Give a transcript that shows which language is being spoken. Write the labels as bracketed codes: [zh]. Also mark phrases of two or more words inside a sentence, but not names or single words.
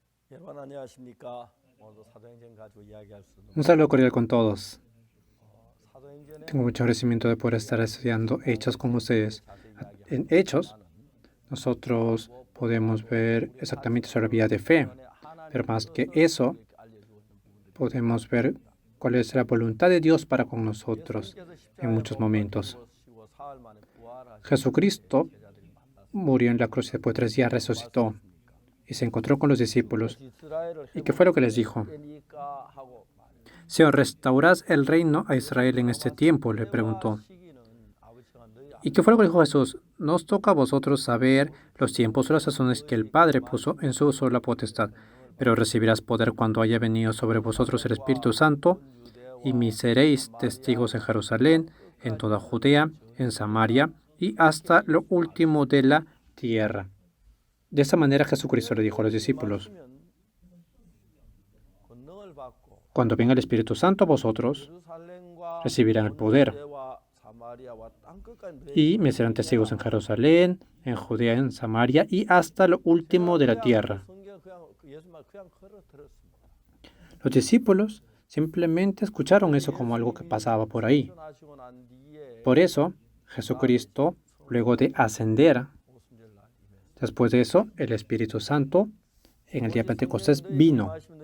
[ko] 여러분 안녕하십니까? 오늘도 사도행전 가지고 이야기할 수 있는 [es] Un saludo cordial con todos. [ko] 사도행전에 [es] Tengo mucho agradecimiento de poder estar estudiando Hechos con ustedes. [ko] 자세히 [es] En [ko] 이야기하는 [es] Hechos, [ko] 것보다는 [es] nosotros podemos ver exactamente sobre la vida de fe, pero más que eso, [ko] 이렇게 알려주고 있는 부분들이 [es] podemos ver cuál es la voluntad de Dios para con nosotros [ko] 예수님께서 [es] en [ko] 십자가에 [es] muchos [ko] 못 [es] momentos. [ko] 박히시고 사흘 만에 부활하신 [es] Jesucristo [ko] 제자들이 만났습니다. [es] murió en la cruz y después de 3 días resucitó y se encontró con los discípulos. [ko] 이스라엘을 [es] ¿Y qué fue lo que les dijo? [ko] 회복되니까 하고 말입니다. [es] Señor, ¿restaurás el reino a Israel en este tiempo? Le preguntó. [ko] 시기는 아버지가 너희 [es] ¿Y qué fue lo que dijo Jesús? Nos toca a vosotros saber los tiempos o las sazones que el Padre puso en su sola potestad, pero recibirás poder cuando haya venido sobre vosotros el Espíritu Santo, y me seréis testigos en Jerusalén, en toda Judea, en Samaria y hasta lo último de la tierra. De esa manera Jesucristo le dijo a los discípulos, [ko] 권능을 받고 [es] cuando venga el Espíritu Santo a vosotros, [ko] 예루살렘과 [es] recibirán el poder, [ko] 유대와 사마리아와 땅 끝까지 [es] y me serán testigos en Jerusalén, en Judea, en Samaria y hasta lo último de la tierra. Los discípulos simplemente escucharon eso como algo que pasaba por ahí. Por eso, Jesucristo, luego de ascender, después de eso, el Espíritu Santo, en el día de Pentecostés, vino.